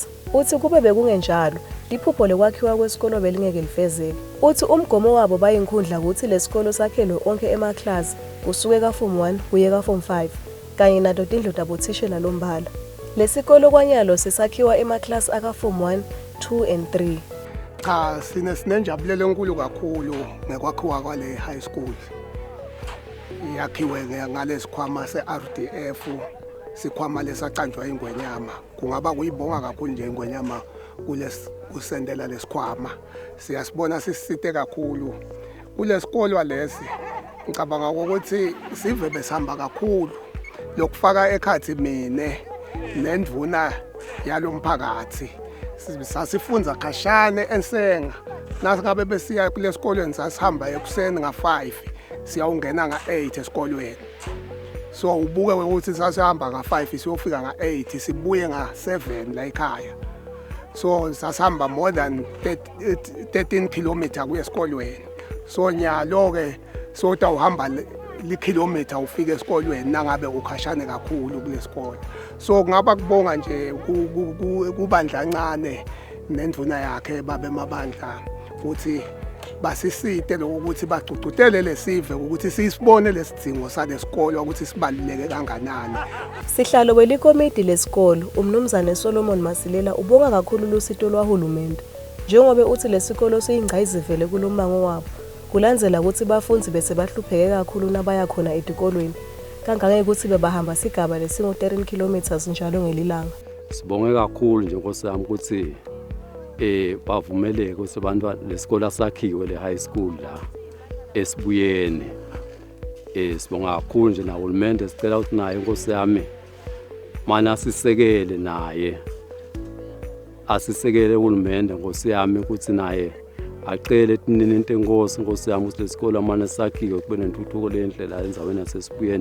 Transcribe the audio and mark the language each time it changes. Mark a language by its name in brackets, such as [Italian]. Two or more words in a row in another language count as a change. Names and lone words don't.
[Swati] Uthi kube bekungenjalo liphupho lekwakhiwa kwesikolo belingeke lifezeke. Uthi umgomo wabo bayinkhundla ukuthi lesikolo sakhelwe onke emaklasi kusuke ka form 1 kuye ka form 5 kanye nato tindlu tabothishela lombala. Lesikolo kwanyalo sisakhiwa emaklasi aka form 1, 2 and 3. Cha sinenjabulelo enkulu kakhulu ngekwakhiwa kwale [English] high school. [Swati] Yakhiwe ngalesikhwama se-RDF sikhwama lesacanjwa ingwenyama kungaba kuyibonga kakhulu nje ingwenyama kusendela lesikhwama siyasibona sisite kakhulu kulesikolo lesi ngicabanga ukuthi sive besihamba kakhulu lokufaka ekhathi mine nendvuna yalomphakathi sasifunza khashane ensenga nasingabe besiya kulesikolweni sasihamba ekuseni nga5 siyawungena nga8 esikolweni. So ubuke ukuthi sasihamba nga5 siyofika nga8 sibuye nga7 la ekhaya. So sasihamba [English] more than 13 kilometer [Swati] kuye esikolweni. So nyalo ke sota uhamba kilometer ufike esikolweni nangabe ukhashane kakhulu kulesikolo. So ngaba kubonga nje kubandla kancane nendvuna yakhe babe mabandla futhi basisite lokuthi bagcugcutele lesive ukuthi sisibone lesidingo salesikolo ukuthi sibaluleke kanganani. Sihlalo welikomiti lesikolo umnumzane Solomon Masilela ubonga kakhulu lusito lwahulumende njengoba uthi lesikolo siyingqayizivele kulomango wabo kulandzela ukuthi bafunzi bese bahlupheke kakhulu nabaya khona etikolweni kangake ukuthi bebahamba sigaba lesingo 13 kilometers njalo ngelilanga. Sibonge kakhulu nje nkosami ukuthi bavumeleke ukuthi abantu lesikole sakhiwe le [English] high school [Swati] la esibuyene sibonga kakhulu nje nahulumende sicela ukuthi naye inkosi yami mana sisekele naye asisekele uhulumende nkosi yami ukuthi naye aqele etinini into enkosi yami ukuthi lesikole amane sakhiwe kube nentuthuko lenhle la enzaweni yasesibuyeni.